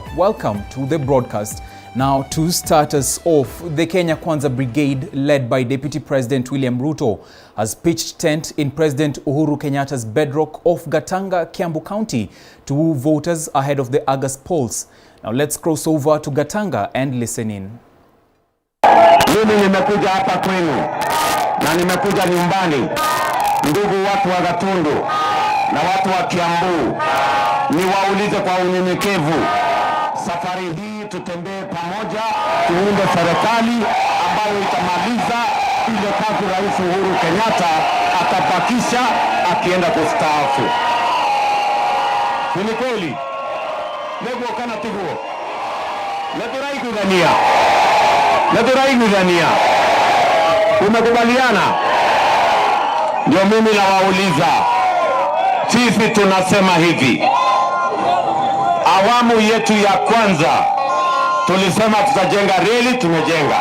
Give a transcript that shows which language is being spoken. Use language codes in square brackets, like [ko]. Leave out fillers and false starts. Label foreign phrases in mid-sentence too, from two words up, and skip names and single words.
[en] Welcome to the broadcast. Now, to start us off, the Kenya Kwanza Brigade, led by Deputy President William Ruto, has pitched tent in President Uhuru Kenyatta's bedrock of Gatanga, Kiambu County, to woo voters ahead of the August polls. Now, let's cross over to Gatanga and listen in. [sw] Mimi nimekuja hapa kwenu na nimekuja nyumbani, ndugu watu wa Gatundu na watu wa Kiambu, niwaulize kwa unyenyekevu, safari hii tutembee pamoja, tuunde serikali ambayo itamaliza ile kazi Rais Uhuru Kenyatta atapakisha akienda kustaafu. Ni kweli? [ki] Lego kana tiguo. Naturai kudhania. Naturai kudhania. [sw] Umekubaliana? Ndio mimi nawauliza. Sisi tunasema hivi. Awamu yetu ya kwanza tulisema tutajenga reli, tumejenga.